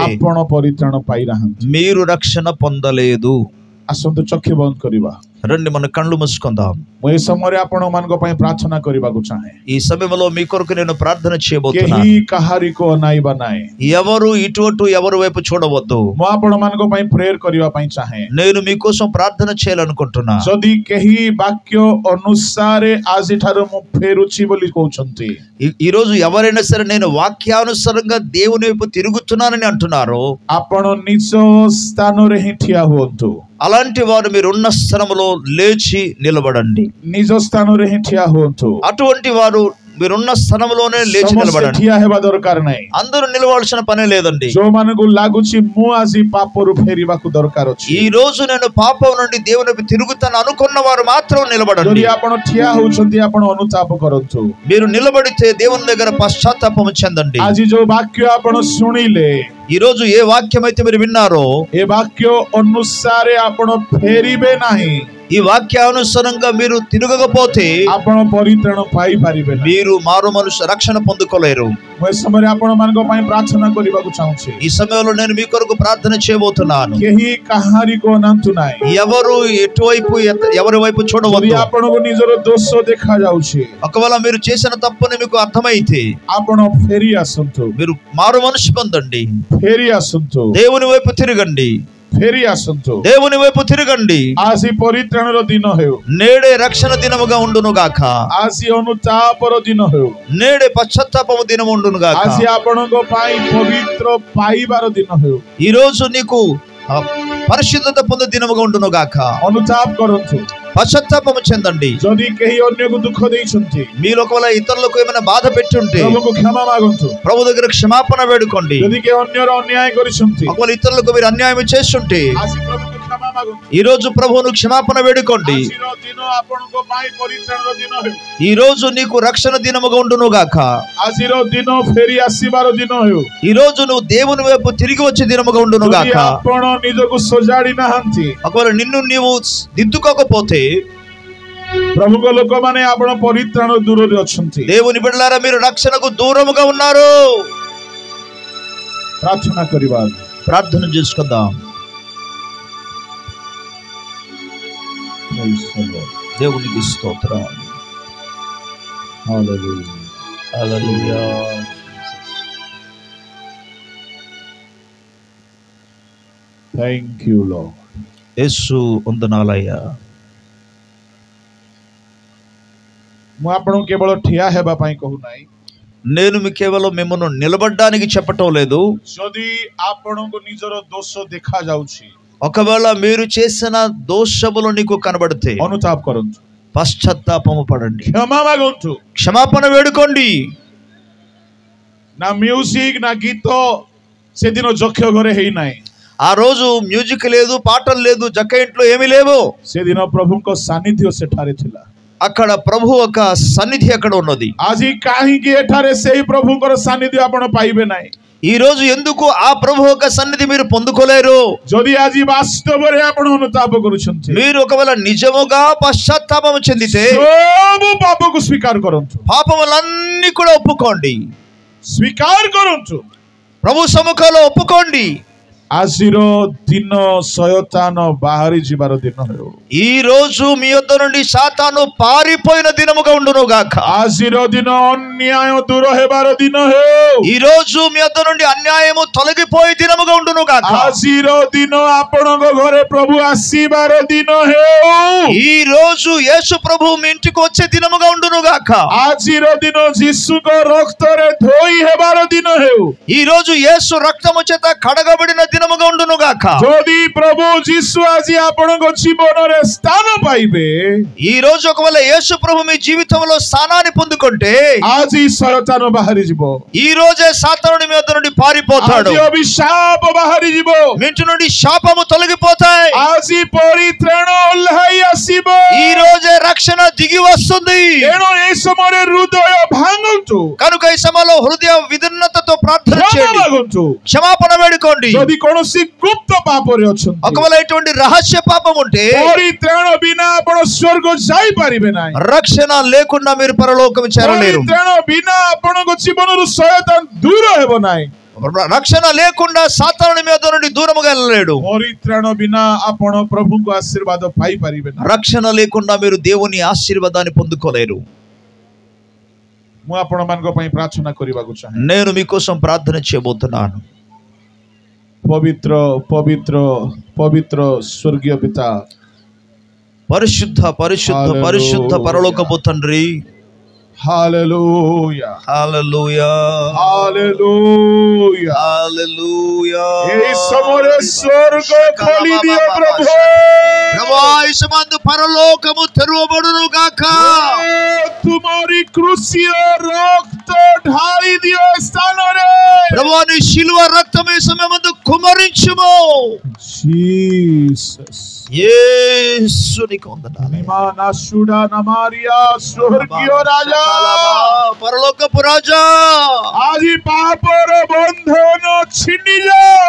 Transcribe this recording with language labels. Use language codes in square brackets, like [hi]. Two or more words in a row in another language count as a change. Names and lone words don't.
[or] ଆପଣ ପରିତ୍ରାଣ ପାଇନାହାନ୍ତି. [te] మీరు రక్షణ పొందలేదు. [or] ଆସନ୍ତୁ ଚକ୍ଷୁ ବନ୍ଦ କରିବା. [te] రండి మన కళ్ళు మూసుకుందాం. [or] ମୁଁ ଏ ସମୟରେ ଆପଣମାନଙ୍କ ପାଇଁ ପ୍ରାର୍ଥନା କରିବାକୁ ଚାହେଁ. [te] ఈ సమయంలో మీ కొరకు నేను ప్రార్థన చేయబోతున్నాను. [or] କେହି କାହାରିକୁ ଅନାଇବା ନାହିଁ. [te] ఎవరు ఇటు ఎవరి వైపు చూడవద్దు. [or] ମୁଁ ଆପଣମାନଙ୍କ ପାଇଁ ପ୍ରେୟର କରିବା ପାଇଁ ଚାହେଁ. [te] నేను మీకోసం ప్రార్థన చేయాలనుకుంటున్నా. [or] ଯଦି କେହି ବାକ୍ୟ ଅନୁସାରେ ଆଜିଠାରୁ ମୁଁ ଫେରୁଛି ବୋଲି କହୁଛନ୍ତି, [te] ఈ రోజు ఎవరైనా సరే నేను వాక్యానుసారంగా దేవుని వైపు తిరుగుతున్నానని అంటున్నారో, [or] ଆପଣ నిଜ ସ୍ଥାନରେ ହିଁ ଠିଆ ହୁଅନ୍ତୁ. [te] అలాంటి వారు మీరు ఉన్న స్థలంలో లేచి నిలబడండి. [or] ନିଜ ସ୍ଥାନରେ ହିଁ ଠିଆ ହୁଅନ୍ତୁ. [te] అటువంటి వారు మీరున్న స్థలంలోనే లేచి నిలబడండి. [or] ଠିଆ ହେବା ଦରକାର ନାହିଁ. [te] అందరూ నిలవాల్సిన పనే లేదండి. [or] ଯୋଉମାନଙ୍କୁ ଲାଗୁଛି ମୁଁ ଆଜି ପାପରୁ ଫେରିବାକୁ ଦରକାର ଅଛି, [te] ఈ రోజు నేను పాపం నుండి దేవుని వైపు తిరుగుతాను అనుకున్న వారు మాత్రం నిలబడండి. [or] ଯଦି ଆପଣ ଠିଆ ହଉଛନ୍ତି ଆପଣ ଅନୁତାପ କରନ୍ତୁ. [te] మీరు నిలబడితే దేవుని దగ్గర పశ్చాత్తాపం చెందండి. [or] ଆଜି ଯୋଉ ବାକ୍ୟ ଆପଣ ଶୁଣିଲେ, [te] ఈ రోజు ఏ వాక్యం అయితే మీరు విన్నారో, [or] ଏ ବାକ୍ୟ ଅନୁସାରେ ଆପଣ ଫେରିବେ ନାହିଁ, [te] ఈ వాక్యానుసారంగా మీరు తిరగకపోతే [or] ଆପଣ ପରିତ୍ରାଣ ପାଇପାରିବେ ନାହିଁ. [te] మీరు మారు మనుషు రక్షణ పొందుకోలేరు. [or] ମୁଁ ଏ ସମୟରେ ଆପଣମାନଙ୍କ ପାଇଁ ପ୍ରାର୍ଥନା କରିବାକୁ ଚାହୁଁଛି. [te] ఈ సమయంలో నేను మీ కొరకు ప్రార్థన చేయబోతున్నాను. [or] କେହି କାହାରିକୁ ଅନାନ୍ତୁ ନାହିଁ. [te] ఎవరు ఎటువైపు ఎవరి వైపు [or] ଯଦି [te] చూడవద్దు. [or] ଆପଣଙ୍କୁ ନିଜର ଦୋଷ ଦେଖାଯାଉଛି, [te] ఒకవేళ మీరు చేసిన తప్పుని మీకు అర్థమైతే [or] ଆପଣ ଫେରି ଆସନ୍ତୁ. [te] మీరు మారు మనిషి పొందండి. [or] ଫେରି ଆସନ୍ତୁ. [te] దేవుని వైపు తిరగండి. [or] ଫେରି ଆସନ୍ତୁ. [te] దేవుని వైపు తిరగండి. [or] ଆଜି ପରିତ୍ରାଣର ଦିନ ହେଉ. [te] నేడే రక్షణ దినముగా ఉండును గాక. [or] ଆଜି ଅନୁତାପର ଦିନ ହେଉ. [te] నేడే పశ్చాత్తాపము దినము ఉండును గాక. [or] ଆଜି ଆପଣଙ୍କ ପାଇଁ ପବିତ୍ର ପାଇବାର ଦିନ ହେଉ. [te] ఈ రోజు నీకు పరిశుద్ధత పొందే దినముగా ఉండును గాక. [or] ଅନୁତାପ କରନ୍ତୁ. [te] పశ్చాత్తాపము చెందండి. [or] ଯଦି କେହି ଅନ୍ୟକୁ ଦୁଃଖ ଦେଇଛନ୍ତି, [te] మీరు ఒకవేళ ఇతరులకు ఏమైనా బాధ పెట్టుంటే [or] ప్రభుଙ୍କୁ କ୍ଷମା ମାଗନ୍ତୁ. [te] ప్రభు దగ్గర క్షమాపణ వేడుకోండి. [or] ଯଦି କେହି ଅନ୍ୟର ଅନ୍ୟାୟ କରିଛନ୍ତି, [te] ఒకవేళ ఇతరులకు మీరు అన్యాయం చేస్తుంటే [or] ଆଜି ପ୍ରଭୁଙ୍କୁ କ୍ଷମା ମାଗନ୍ତୁ. [te] ఈ రోజు ప్రభువును క్షమాపణ వేడుకోండి. [or] ଆଜିର ଦିନ ଆପଣଙ୍କ ପାଇଁ ପରିତ୍ରାଣର ଦିନ ହେଉ. [te] ఈ రోజు నీకు రక్షణ దినముగా ఉండును గాక. [or] ଆଜିର ଦିନ ଫେରି ଆସିବାର ଦିନ ହେଉ. [te] ఈ రోజు నువ్వు దేవుని వైపు తిరిగి వచ్చే దినముగా ఉండును [or] ଯଦି [te] గాక. [or] ଆପଣ ନିଜକୁ ସଜାଡ଼ି ନାହାନ୍ତି, [te] ఒకవేళ నిన్ను నీవు దిద్దుకోకపోతే, [or] ప్రభుଙ୍କ ଲୋକମାନେ ଆପଣ ପରିତ୍ରାଣ ଦୂରରେ ଅଛନ୍ତି. [te] దేవుని బిడ్డలారా మీరు రక్షణకు దూరముగా ఉన్నారు. [or] ପ୍ରାର୍ଥନା କରିବା. [te] ప్రార్థన చేసుకుందాం. దేవునికి స్తోత్రం. హల్లెలూయా. హల్లెలూయా. [en] Thank you, Lord. [te] యేసు వందనాలయ్యా. [or] ମୁଁ ଆପଣଙ୍କୁ କେବଳ ଠିଆ ହେବା ପାଇଁ କହୁନାହିଁ. [te] నేను మీ కేవలం మిమ్మల్ని నిలబడడానికి చెప్పటం లేదు. [or] ଯଦି ଆପଣଙ୍କୁ ନିଜର ଦୋଷ ଦେଖାଯାଉଛି, [te] ఒకవేళ మీరు చేసిన దోషములు నీకు కనబడితే [or] ଅନୁତାପ କରନ୍ତୁ. [te] పశ్చాత్తాపము పడండి. [or] କ୍ଷମା ମାଗନ୍ତୁ. [te] క్షమాపణ వేడుకోండి. [or] ନା ମ୍ୟୁଜିକ ନା ଗୀତ ସେଦିନ ଯକ୍ଷ ଘରେ ହେଇନାହିଁ. [te] ఆ రోజు మ్యూజిక్ లేదు, పాటలు లేదు, జక్క ఇంట్లో ఏమీ లేవు. [or] ସେଦିନ ପ୍ରଭୁଙ୍କ ସାନ୍ନିଧ୍ୟ ସେଠାରେ ଥିଲା. [te] అక్కడ ప్రభు ఒక సన్నిధి అక్కడ ఉన్నది. [or] ଆଜି କାହିଁକି ଏଠାରେ ସେହି ପ୍ରଭୁଙ୍କର ସାନ୍ନିଧ୍ୟ ଆପଣ ପାଇବେ ନାହିଁ? [te] ఈ రోజు ఎందుకు ఆ ప్రభు యొక్క సన్నిధి మీరు పొందుకోలేరు? [or] ଯଦି ଆଜି ବାସ୍ତବରେ ଆପଣ ଅନୁତାପ କରୁଛନ୍ତି, [te] మీరు ఒకవేళ నిజముగా పశ్చాత్తాపం చెందితే [or] ସବୁ ପାପକୁ ସ୍ୱୀକାର କରନ୍ତୁ. [te] పాపములన్నీ కూడా ఒప్పుకోండి. [or] ସ୍ୱୀକାର କରନ୍ତୁ. [te] ప్రభు సముఖంలో ఒప్పుకోండి. [or] ଆଜିର ଦିନ ଶୟତାନ ବାହାରି ଯିବାର ଦିନ ହେଉ। [te] ఈ రోజు మీ యొద్ద నుండి సాతాను పారిపోయిన దినముగా ఉండును గాక। [or] ଆଜିର ଦିନ ଅନ୍ୟାୟ ଦୂର ହେବାର ଦିନ ହେଉ। [te] ఈ రోజు మీ యొద్ద నుండి అన్యాయము తొలగిపోయే దినముగా ఉండును గాక। [or] ଆଜିର ଦିନ ଆପଣଙ୍କ ଘରେ ପ୍ରଭୁ ଆସିବାର ଦିନ ହେଉ। [te] ఈ రోజు యేసు ప్రభు మీ ఇంటికి వచ్చే దినముగా ఉండును గాక। [or] ଆଜିର ଦିନ ଯୀଶୁଙ୍କ ରକ୍ତରେ ଧୋଇ ହେବାର ଦିନ ହେଉ। [te] ఈ రోజు యేసు రక్తము చేత కడగబడిన దినముగా ఉండును గాక। [or] ଯଦି ପ୍ରଭୁ ଯୀଶୁ ଆଜି ଆପଣଙ୍କ ଜୀବନରେ ସ୍ଥାନ ପାଇବେ, [te] ఈ రోజు ఒకవేళ యేసు ప్రభు మీ జీవితంలో స్థానాన్ని పొందుకుంటే [or] ଆଜି ଶୟତାନ ବାହାରି ଯିବ। [te] ఈ రోజే సాతానుడు మీ వద్ద నుండి పారిపోతాడు। [or] ଆଜି ଅଭିଶାପ ବାହାରି ଯିବ। [te] మీ ఇంటి నుండి శాపము తొలగిపోతాయి। [or] ଆଜି ପରିତ୍ରାଣ ଓହ୍ଲାଇ ଆସିବ। [te] ఈ రోజే రక్షణ దిగి వస్తుంది। [or] ତେଣୁ ଏ ସମୟରେ ହୃଦୟ ଭାଙ୍ଗନ୍ତୁ, [te] కనుక ఈ సమయంలో హృదయ విదీర్ణతతో ప్రార్థన [or] କ୍ଷମା [te] చేయండి, [or] ମାଗନ୍ତୁ। [te] క్షమాపణ వేడుకోండి। [or] ଯଦି କୌଣସି ଗୁପ୍ତ ପାପରେ ଅଛନ୍ତି, [te] ఒకవేళ ఇటువంటి రహస్య పాపం ఉంటే [or] ପରିତ୍ରାଣ ବିନା ଆପଣ ସ୍ୱର୍ଗ ଯାଇପାରିବେ ନାହିଁ। [te] రక్షణ లేకుండా మీరు పరలోకం చేరలేరు। [or] ପରିତ୍ରାଣ ବିନା ଆପଣଙ୍କ ଜୀବନରୁ ଶୟତାନ ଦୂର ହେବ ନାହିଁ। [te] రక్షణ లేకుండా సాతానుడి మీద నుండి దూరముగా వెళ్ళలేడు। [or] ପରିତ୍ରାଣ ବିନା ଆପଣ ପ୍ରଭୁଙ୍କ ଆଶୀର୍ବାଦ ପାଇପାରିବେ ନାହିଁ। [te] రక్షణ లేకుండా మీరు దేవుని ఆశీర్వాదాన్ని పొందుకోలేరు। [or] ମୁଁ ଆପଣମାନଙ୍କ ପାଇଁ ପ୍ରାର୍ଥନା କରିବାକୁ ଚାହେଁ। [te] నేను మీకోసం ప్రార్థన చేయబోతున్నాను। [or] ପବିତ୍ର ପବିତ୍ର ପବିତ୍ର ସ୍ୱର୍ଗୀୟ ପିତା, [te] పరిశుద్ధ పరిశుద్ధ పరిశుద్ధ పరలోకపు తండ్రి, [or] ହାଲେଲୁୟା [te] హల్లెలూయా [or] ହାଲେଲୁୟା [te] హల్లెలూయా। [or] ଏହି ସମୟରେ ସ୍ୱର୍ଗ ଖୋଲି ଦିଅ ପ୍ରଭୁ। [te] ప్రభువా, ఈ సమయంలో పరలోకము తెరవబడును గాక। [or] ତୁମରି କୃଷିୟ ରକ୍ତ ଢାଳି ଦିଅ ସ୍ଥାନରେ। [te] ప్రభువా, నీ శిలువ రక్తం ఈ సమయమందు కుమ్మరించుము। జీసస్ యేసునికి వందనాలు। నిమానాశుడా నమారియా స్వర్గీయ రాజా, పరలోకపు రాజా, [or] ଆଦି ପାପର ବନ୍ଧନ ଛିନ୍ନି ଯାଉ।